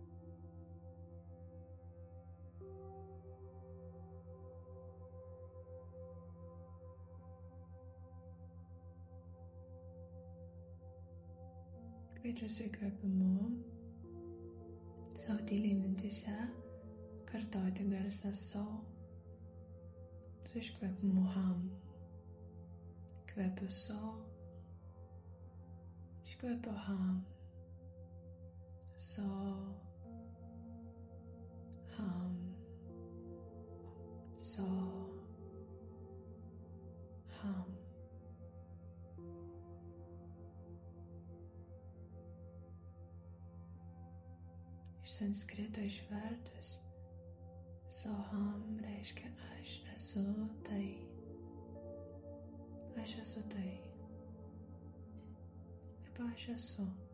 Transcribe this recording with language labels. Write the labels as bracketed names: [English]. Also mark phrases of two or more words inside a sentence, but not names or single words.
[Lithuanian] Kviečiu su įkvėpimu savo tyliai mintyse kartoti garsą so su iškvėpimu ham. Kvėpiu so, iškvėpiu ham. [Sanskrit] So, ham. So, ham. [Lithuanian] Iš sanskrito išvertus, soham reiškia aš esu tai. Aš esu tai. Arba aš esu.